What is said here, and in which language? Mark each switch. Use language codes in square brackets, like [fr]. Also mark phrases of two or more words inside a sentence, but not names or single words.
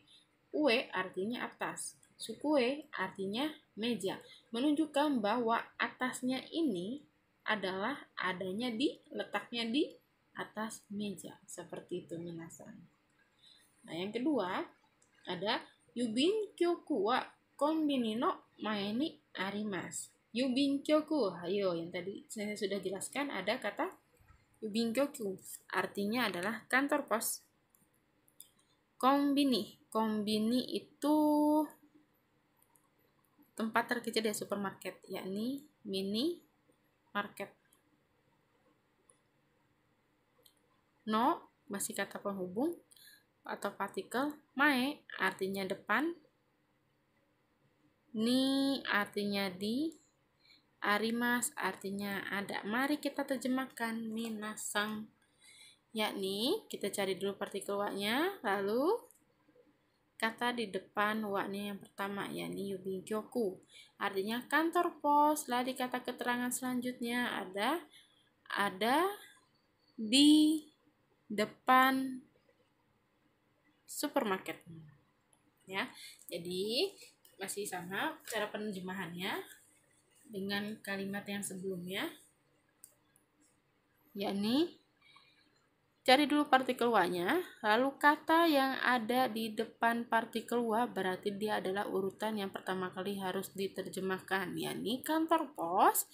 [id] Ue artinya atas, sukue artinya meja, menunjukkan bahwa atasnya ini adalah adanya letaknya di atas meja. Seperti itu minasan. Nah, yang kedua ada [ja] 郵便局はコンビニの前にあります. 郵便局, [id] ayo yang tadi saya sudah jelaskan, ada kata [ja] 郵便局 [id] artinya adalah kantor pos. Konbini itu tempat terkecil di supermarket, yakni mini market. No masih kata penghubung atau partikel. Mae artinya depan. Ni artinya di. Arimas artinya ada. Mari kita terjemahkan minasang. Yakni kita cari dulu partikel wa-nya, lalu kata di depan wa-nya yang pertama, yakni [ja] 郵便局 [id] artinya kantor pos. Lalu kata keterangan selanjutnya ada di depan supermarket. Ya, jadi masih sama cara penerjemahannya dengan kalimat yang sebelumnya, yakni cari dulu partikel wa-nya, lalu kata yang ada di depan partikel wa berarti dia adalah urutan yang pertama kali harus diterjemahkan, yakni kantor pos.